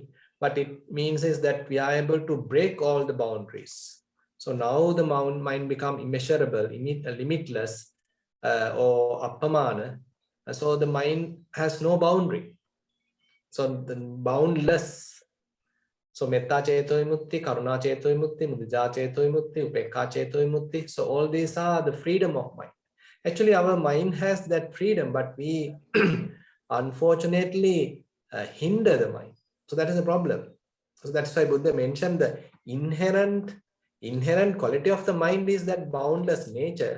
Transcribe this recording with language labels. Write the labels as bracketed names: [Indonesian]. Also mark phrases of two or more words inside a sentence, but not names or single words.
[English] What it means is that we are able to break all the boundaries. So now the mind become immeasurable, limitless, or appamana. So the mind has no boundary. So the boundless. [Pali] So metta ceto vimutti, karuna ceto vimutti, mudita ceto vimutti, upekka ceto vimutti. [English] So all these are the freedom of mind. Actually, our mind has that freedom, but we unfortunately hinder the mind. So that is a problem. So that's why Buddha mentioned the inherent quality of the mind is that boundless nature.